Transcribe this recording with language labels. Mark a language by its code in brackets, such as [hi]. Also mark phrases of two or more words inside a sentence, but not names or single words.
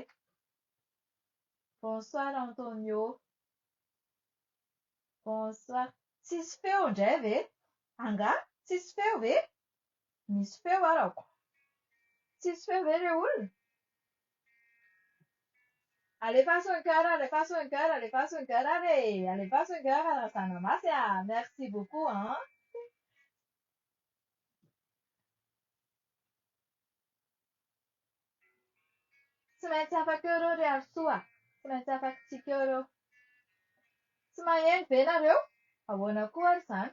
[fr] Bonsoir Antonio. [mg] Bonsoir. Tsisy feo indray ve? Angaha? Tsisy feo ve? Misy feo arako. Tsisy feo ve ilay olona? [fr] Alefaso un cœur, alefaso un cœur, alefaso un cœur allez. [mg] Alefaso [fr] un cœur [mg] razana masy [fr] Merci beaucoup [mg] Tsy maintsy afaka eo ireo ry Arsoa. Tsy maintsy afaky tsika eo ireo. Tsy maheno ve nareo? Ahoana koa ary izany?